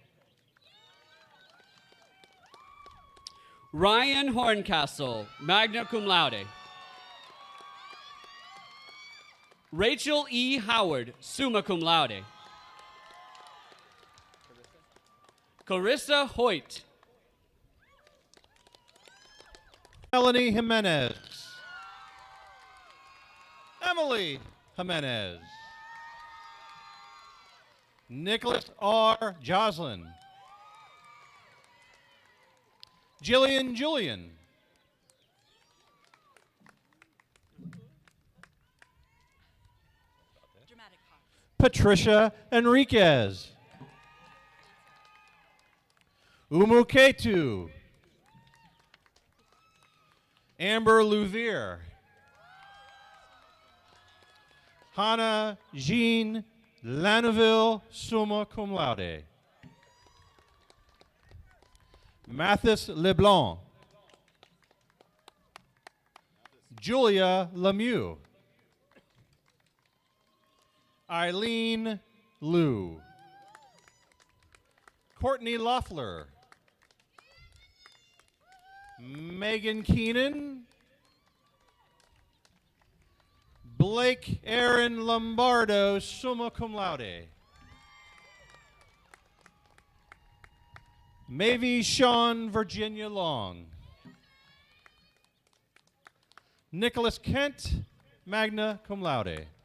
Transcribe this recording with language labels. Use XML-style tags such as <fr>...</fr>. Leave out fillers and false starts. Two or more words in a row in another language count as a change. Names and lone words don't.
<en>Ryan Horncastle,</en> <la>magna cum laude.</la> <en>Rachel E. Howard,</en> <la>summa cum laude.</la> <en>Carissa Hoyt. Melanie Jimenez. Emily Jimenez. Nicholas R. Joslin. Jillian Julian. Patricia Enriquez. Umuketu. Amber Louvier. Hannah Jean Laneville,</en> <la>summa cum laude.</la> <en>Mathis Leblanc. Julia Lemieux. Eileen Liu. Courtney Loeffler. Megan Keenan. Blake Aaron Lombardo,</en> <la>summa cum laude.</la> <en>Mavie Sean Virginia Long. Nicholas Kent,</en> <la>magna cum laude.</la>